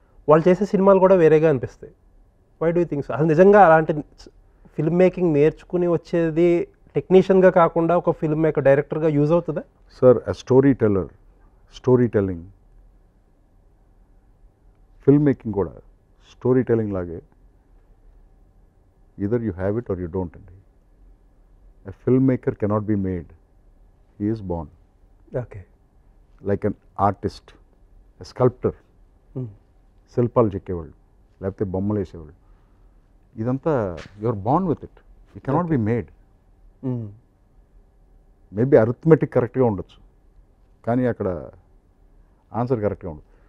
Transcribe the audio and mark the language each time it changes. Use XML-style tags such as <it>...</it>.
<te>వాళ్ళు చేసే సినిమాలు కూడా వేరేగా అనిపిస్తాయి.</te> <en>Why do you think so?</en> <te>అసలు నిజంగా అలాంటి ఫిల్మ్ మేకింగ్ నేర్చుకుని వచ్చేది టెక్నీషియన్గా కాకుండా ఒక ఫిల్మ్ మేకర్ డైరెక్టర్గా యూజ్ అవుతుందా? Sir story telling, film making కూడా స్టోరీ టెల్లింగ్ లాగే.</te> <en>either you have it or you don't అండి. A filmmaker cannot be made, he is born. Okay. Like an artist, a sculptor,</en> <te>శిల్పాలు చెక్కేవాళ్ళు లేకపోతే బొమ్మలు వేసేవాళ్ళు, ఇదంతా</te> <en>You are born with it, you cannot be made.</en> <te>Maybe arithmetic కరెక్ట్గా ఉండొచ్చు కానీ అక్కడ ఆన్సర్ కరెక్ట్గా ఉండదు.</te>